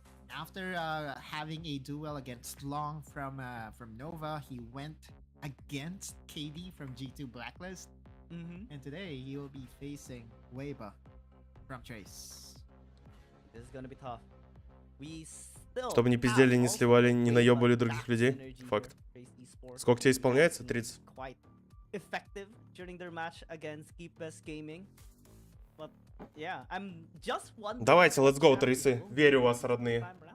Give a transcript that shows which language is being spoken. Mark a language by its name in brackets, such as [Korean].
[English] After having a duel against Long from Nova, he went against KD from G2 Blacklist. And today he will be facing Weibo from Trace. This is gonna be tough. We still [Russian] Чтобы не пиздели, не сливали, не наебали других людей. Факт. Сколько тебе исполняется? 30. [English] Quite effective during their match against Keepus Gaming. But yeah, I'm just wondering. [Russian] Давайте, [English] let's go, [Russian] Трейсы. Верю в вас, родные.